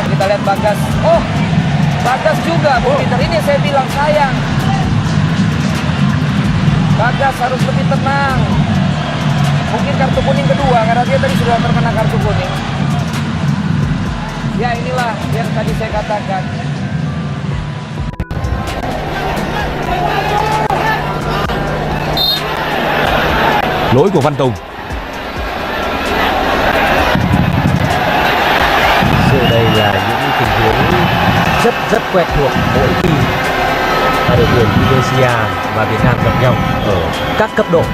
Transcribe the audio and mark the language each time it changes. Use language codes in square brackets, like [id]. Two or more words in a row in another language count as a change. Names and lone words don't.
[id] Kita lihat Bagas. Oh, Bagas juga, Bu Peter. Ini saya bilang sayang. Bagas harus lebih tenang. Mungkin kartu kuning kedua karena dia tadi sudah terkena kartu kuning. Ya, inilah yang tadi saya katakan. [vi] Lỗi của Văn Tùng. Sự đây là những tình huống rất quen thuộc mỗi khi đội tuyển Indonesia và Việt Nam gặp nhau ở các cấp độ.